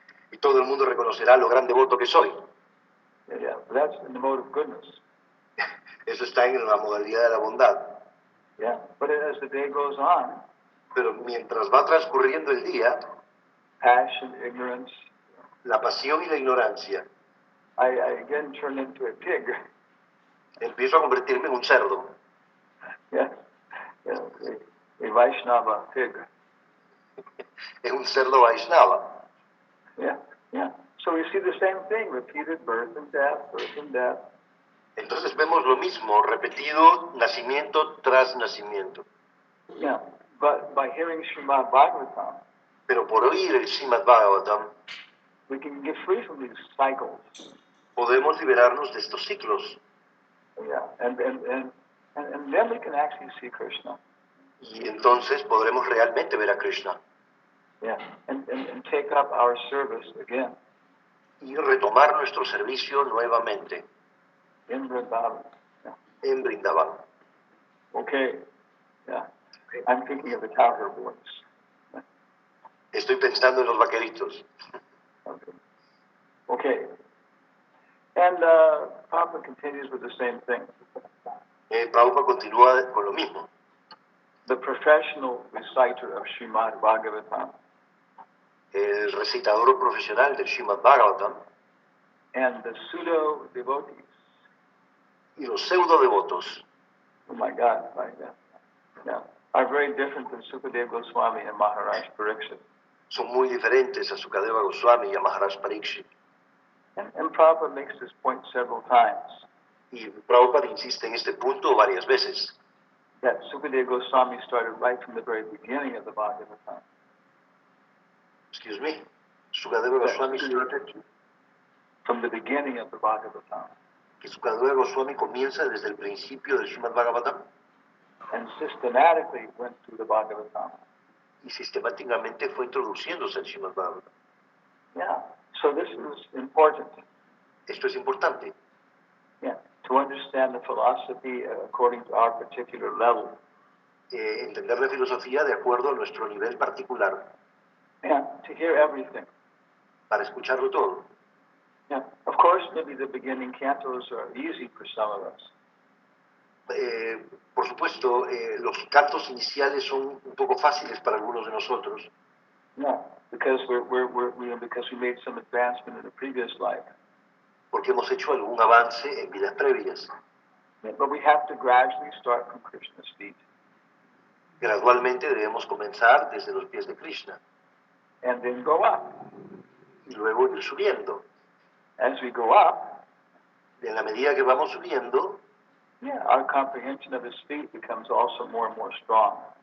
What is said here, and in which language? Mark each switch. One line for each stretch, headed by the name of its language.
Spanish: Y todo el mundo reconocerá lo gran devoto que soy.
English: Yeah, that's in the mode of goodness.
Spanish: Eso está en la modalidad de la bondad.
English: Yeah, but as the day goes on,
Spanish: Pero mientras va transcurriendo el día,
English: passion, ignorance,
Spanish: la pasión y la ignorancia,
English: I again turn into a pig.
Spanish: empiezo a convertirme en un cerdo,
English: Yeah, yeah, a Vaishnava pig.
Spanish: en un cerdo Vaishnava.
English: Yeah, yeah. So we see the same thing, repeated birth and death, birth and death.
Spanish: Entonces vemos lo mismo, repetido, nacimiento tras nacimiento.
English: Yeah, but by hearing Srimad Bhagavatam,
Spanish: Pero por oír el Srimad Bhagavatam,
English: we can get free from these cycles.
Spanish: podemos liberarnos de estos ciclos.
English: Yeah, and then we can actually see Krishna.
Spanish: Y entonces podremos realmente ver a Krishna
English: Yeah, and take up our service again
Spanish: y retomar nuestro servicio nuevamente
English: in Vrindavan. Yeah.
Spanish: en Brindavan.
English: Okay. Yeah, I'm thinking of the cowherd boys.
Spanish: Estoy pensando en los vaqueritos.
English: Okay. Okay. And Papa continues with the same thing.
Spanish: Prabhupada continúa con lo mismo.
English: the professional reciter of Srimad Bhagavatam
Spanish: el recitador profesional del Srimad Bhagavatam
English: and the pseudo devotees.
Spanish: y los pseudo devotos
English: Oh my God, yeah, are very different than Sukadeva Goswami and Maharaj Pariksit.
Spanish: son muy diferentes a Sukadeva Goswami y a Maharaj Pariksit.
English: And Prabhupada makes this point several times,
Spanish: Y Prabhupada insiste en este punto varias veces,
English: that Sukadeva Goswami started right from the very beginning of the Bhagavatam. excuse me, Sukadeva Goswami started, From the beginning of the Bhagavatam.
Spanish: que Sukadeva Goswami comienza desde el principio del Srimad Bhagavatam
English: And systematically went through the Bhagavatam.
Spanish: y sistemáticamente fue introduciéndose al Srimad Bhagavatam.
English: Yeah, so this is important.
Spanish: Esto es importante,
English: Yeah, to understand the philosophy according to our particular level.
Spanish: entender la filosofía de acuerdo a nuestro nivel particular,
English: Yeah, to hear everything.
Spanish: para escucharlo todo.
English: Yeah, of course, maybe the beginning cantos are easy for some of us.
Spanish: Por supuesto, los cantos iniciales son un poco fáciles para algunos de nosotros,
English: Yeah, because because we made some advancement in the previous life.
Spanish: porque hemos hecho algún avance en vidas previas.
English: Yeah, but we have to gradually start from Krishna's feet.
Spanish: Gradualmente debemos comenzar desde los pies de Krishna
English: And then go up.
Spanish: y luego ir subiendo.
English: As we go up,
Spanish: En la medida que vamos subiendo,
English: yeah, our comprehension of his feet becomes also more and more strong.